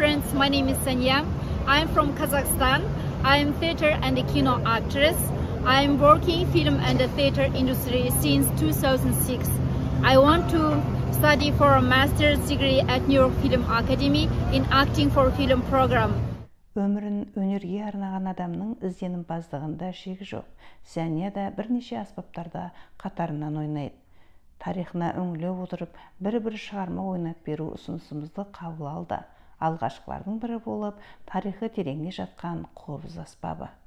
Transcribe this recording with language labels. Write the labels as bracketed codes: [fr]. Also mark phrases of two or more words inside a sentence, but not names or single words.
[en] my name is Sanya. I'm from Kazakhstan. I'm theater and kino actress. I'm working film and theater industry since 2006. I want to study for a master's degree at New York Film Academy in acting for film program. [kk] Өмірін өнерге арнаған адамның ізденімпаздығында шек жоқ. Сәния да бірнеше аспаптарда қатарынан ойнайды. Тарихына үңіле отырып, бір-бір шығарма ойнап беру ұсынысымызды қабыл алды. Алғашқылардың бірі болып, тарихы тереңге жатқан қобыз аспабы.